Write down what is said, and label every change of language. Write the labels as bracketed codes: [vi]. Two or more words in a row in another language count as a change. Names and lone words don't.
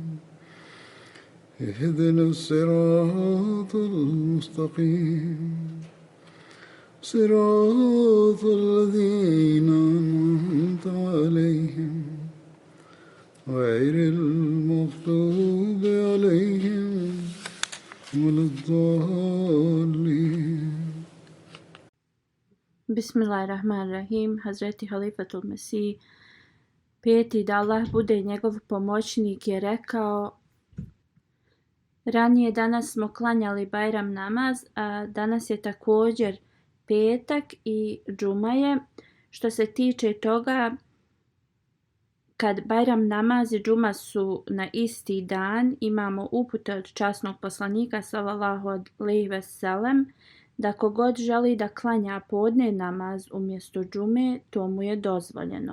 [ar] اهدنا الصراط المستقيم صراط الذين أنعمت عليهم غير المغضوب عليهم ولا الضالين. بسم الله الرحمن الرحيم. [bs] Hazreti Halifatul Mesih, peti da Allah bude njegov pomoćnik, je rekao: ranije danas smo klanjali Bajram namaz, a danas je također petak i džuma je. Što se tiče toga, kad Bajram namaz i džuma su na isti dan, imamo upute od časnog poslanika [ar] صلى الله عليه وسلم [bs] da kogod želi da klanja podne namaz umjesto džume, to mu je dozvoljeno.